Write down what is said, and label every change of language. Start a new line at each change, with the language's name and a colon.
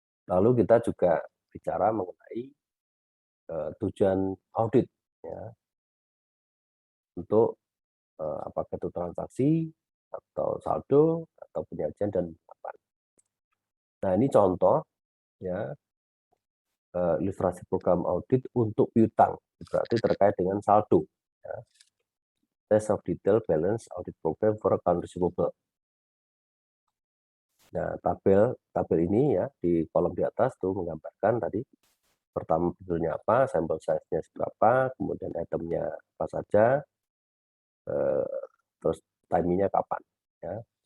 Indonesian: Lalu kita juga bicara mengenai tujuan audit, ya, untuk apakah itu transaksi atau saldo atau penyajian dan kapan. Nah, ini contoh ya, ilustrasi program audit untuk piutang, berarti terkait dengan saldo. Ya.
English: Test of detail balance audit program for account receivable.
Indonesian: Nah, tabel ini ya di kolom di atas tuh menggambarkan tadi pertama judulnya apa, sampel size-nya seberapa, kemudian itemnya apa saja, terus timingnya kapan. Ya.